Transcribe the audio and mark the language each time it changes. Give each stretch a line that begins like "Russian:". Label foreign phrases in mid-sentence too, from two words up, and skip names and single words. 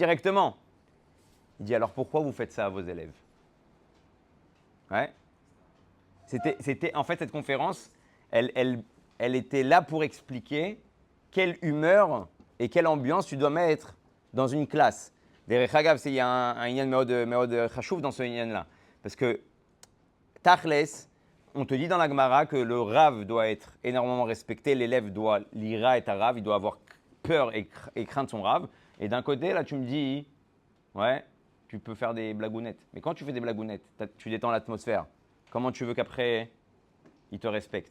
French: » Il dit « Alors pourquoi vous faites ça à vos élèves ?» Ouais. En fait, cette conférence, elle était là pour expliquer quelle humeur et quelle ambiance tu dois mettre dans une classe.
Hebrew: דרך אגב,
French: il y a un
Hebrew: עניין מאוד חשוב
French: dans ce inyan-là. Parce que, tachles, on te dit dans la Gemara que le Rav doit être énormément respecté, l'élève doit l'ira et ta Rav, il doit avoir peur et craindre son Rav. Et d'un côté, là, tu me dis, ouais, tu peux faire des blagounettes. Mais quand tu fais des blagounettes, tu détends l'atmosphère. Comment tu veux qu'après, il te respecte?